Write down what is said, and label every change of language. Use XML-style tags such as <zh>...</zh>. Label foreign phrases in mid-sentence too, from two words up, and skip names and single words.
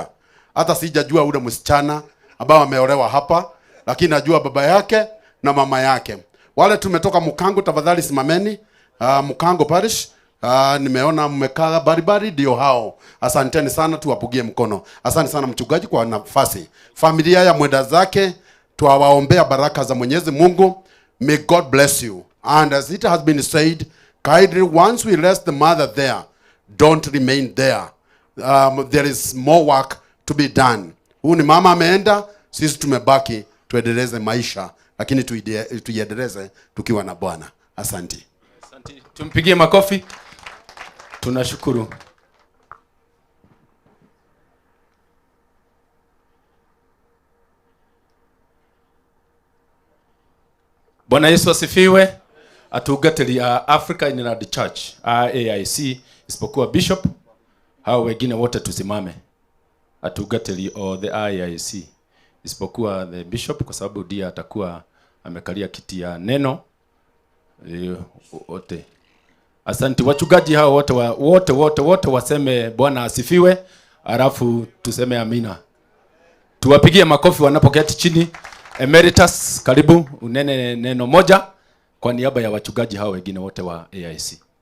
<sw>Hata sijajua ule msichana ambao ameolewa hapa, lakini najua baba yake na mama yake. Wale tumetoka Mukango, tafadhali simameni. Mukango Parish. Nimeona mmekaa baribari, ndio hao. Asanteni sana, tuwapugie mkono. Asante sana mchungaji kwa nafasi. Familia ya mwenda zake, tuwaombea baraka za Mwenyezi Mungu.</sw> <en>May God bless you. And as it has been said, kindly once we rest the mother there, don't remain there. There is more work to be done.</en> <sw>Huyu ni mama ameenda, sisi tumebaki tuendeleze maisha, lakini tuiendeleze tukiwa na Bwana. Asante. Asante. Tumpigie makofi. Tunashukuru. Bwana Yesu asifiwe. Atungatiri ya Africa Inland Church, AIC, isipokuwa bishop, hao wengine wote tusimame. Atungatiri o the AIC, isipokuwa the bishop, kwa sababu ndiye atakuwa amekalia kiti ya neno wote. Asante. Wachungaji hao wote waseme Bwana asifiwe, alafu tuseme amina. Tuwapigie makofi wanapoketi chini. Emeritus, karibu unene neno moja kwa niaba ya wachungaji hao wengine wote wa AIC.</sw>